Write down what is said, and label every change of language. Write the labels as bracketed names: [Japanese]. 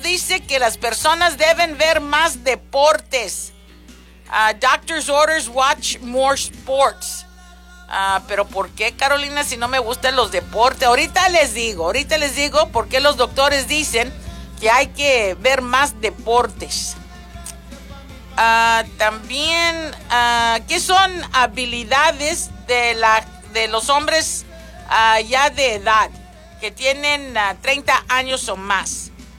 [Spanish] Dice que las personas deben ver más deportes. [English] Doctor's orders, watch more sports. [Spanish] Pero ¿por qué, Carolina, si no me gustan los deportes? Ahorita les digo por qué los doctores dicen que hay que ver más deportes. También, ¿qué son habilidades de los hombres ya de edad, que tienen 30 años o más?